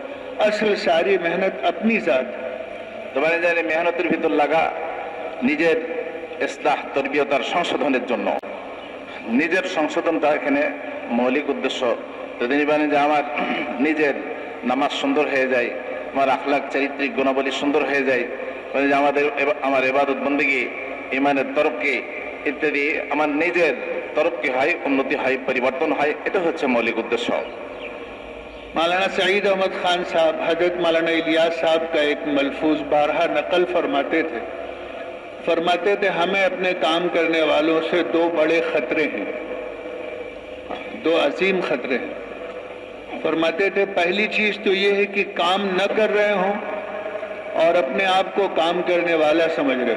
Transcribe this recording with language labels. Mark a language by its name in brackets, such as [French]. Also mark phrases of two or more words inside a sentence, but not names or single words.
[Urdu] اصل ساری محنت اپنی ذات ہے۔ [Bangla] তোমার জানে মেহনতের ভিতর লাগা নিজের ইসলাহ, তরবিয়ত আর সংশোধনের জন্য। নিজের সংশোধনটা এখানে মৌলিক উদ্দেশ্য। যদি মানে যে আমার নিজের নামাজ সুন্দর হয়ে যায়, আমার আখলাক চারিত্রিক গুণাবলী সুন্দর হয়ে যায়, মানে যে আমার ইবাদত বন্দেগী ইমানের তরফকে ইত্যাদি আমার নিজের তরফকে হয়, উন্নতি হয়, পরিবর্তন হয়, এটা হচ্ছে মৌলিক উদ্দেশ্য। [Urdu] مولانا سعید احمد خان صاحب حضرت مولانا الیاس صاحب کا ایک ملفوظ بارہا نقل فرماتے تھے ہمیں اپنے کام کرنے والوں سے دو بڑے خطرے ہیں، دو عظیم خطرے ہیں۔ فرماتے تھے پہلی چیز تو یہ ہے کہ کام نہ کر رہے ہوں اور اپنے آپ کو کام کرنے والا سمجھ رہے ہوں۔